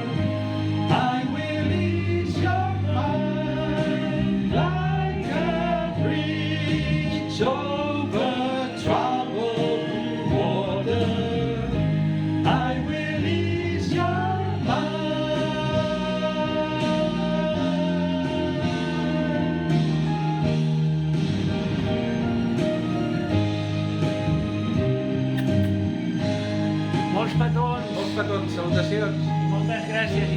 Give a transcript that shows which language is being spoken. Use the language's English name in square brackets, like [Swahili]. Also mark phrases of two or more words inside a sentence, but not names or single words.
[English] I will ease your mind, like a bridge over troubled water. I will ease your mind. [Catalan] Molts petons. Molts petons, salutacions. Moltes gràcies, Iñaki.